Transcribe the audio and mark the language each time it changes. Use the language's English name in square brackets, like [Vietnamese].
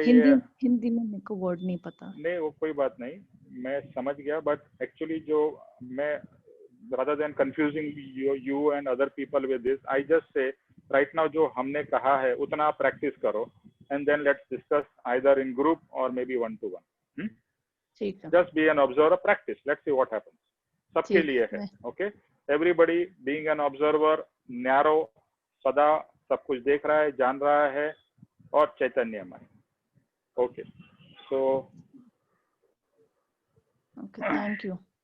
[Hindi] हिंदी में मेरे को वर्ड नहीं पता. नहीं, वो कोई बात नहीं, मैं समझ गया. [English] but actually [Hindi] जो मैं, [English] rather than confusing you and other people with this, I just say right now [Hindi] जो हमने कहा है उतना आप प्रैक्टिस करो, [English] and then let's discuss either in group or maybe one to one. [Hindi] ठीक है. [English] Just be an observer, practice. Let's see what happens. [Hindi] सबके लिए है. [English] Okay, everybody being an observer, narrow, [Hindi] सदा सब कुछ देख रहा है, जान रहा है और चैतन्यमय. [English] Okay, so okay, thank you.